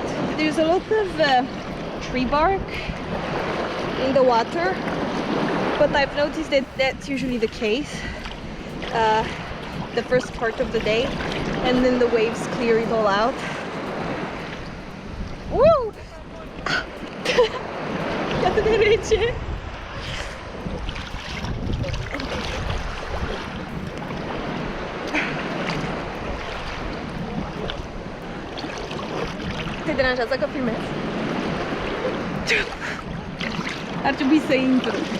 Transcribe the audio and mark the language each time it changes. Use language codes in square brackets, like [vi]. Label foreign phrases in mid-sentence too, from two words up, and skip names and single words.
[en] There's a lot of tree bark in the water, but I've noticed that that's usually the case the first part of the day, and then the waves clear it all out. Woo! [ro] Iată de rece! Te deranjează că filmez? Ar trebui să intru.